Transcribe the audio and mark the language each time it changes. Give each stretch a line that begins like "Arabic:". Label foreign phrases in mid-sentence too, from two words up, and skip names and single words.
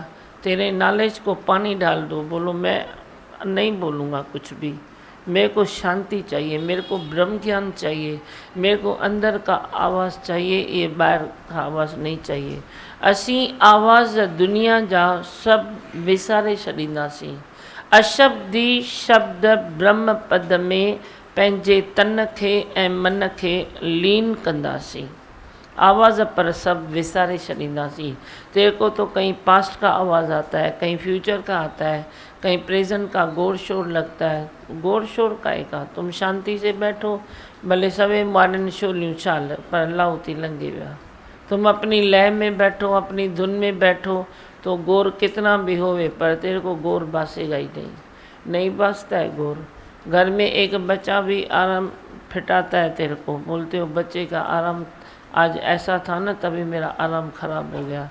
Hindi: तेरे नॉलेज को पानी डाल दो, बोलो मैं नहीं बोलूँगा कुछ भी, मेरे को शांति चाहिए, मेरे को ब्रह्म ज्ञान चाहिए, मेरे को अंदर का आवाज़ चाहिए, ये बाहर का आवाज़ नहीं चाहिए।
Sindhi: असी आवाज़ दुनिया जा सब विसारे छॾींदासीं, अशब्दी शब्द ब्रह्म पद में पंहिंजे तन खे ऐं मन खे लीन कंदासीं। आवाज़ पर सब विसारे छॾींदासीं।
Hindi: तेरे को तो कहीं पास्ट का आवाज़ आता है, कहीं फ्यूचर का आता है, कहीं प्रेजेंट का गोर शोर लगता है। गोर शोर काहे का, तुम शांति से बैठो,
Sindhi: भले सवे मारन शोलियूं छाल पर लाउती लंघे विया।
Hindi: तुम अपनी लय में बैठो, अपनी धुन में बैठो, तो गोर कितना भी होवे पर तेरे को गोर बासेगा ही नहीं बासता है गोर। घर में एक बच्चा भी आराम फिटाता है तेरे को, बोलते हो बच्चे का आराम आज ऐसा था ना तभी मेरा आराम ख़राब हो गया।